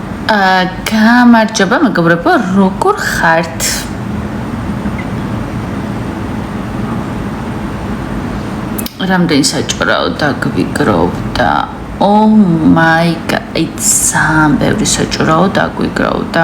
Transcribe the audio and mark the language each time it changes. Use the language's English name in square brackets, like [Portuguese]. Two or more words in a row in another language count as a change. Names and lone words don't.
[Georgian] გამარჯობა მეგობრებო, როგორ ხართ? რამდენი საჭიროა დაგვიგროვდა? [English] Oh my god, [Georgian] ძალიან ბევრი საჭიროა დაგვიგროვდა.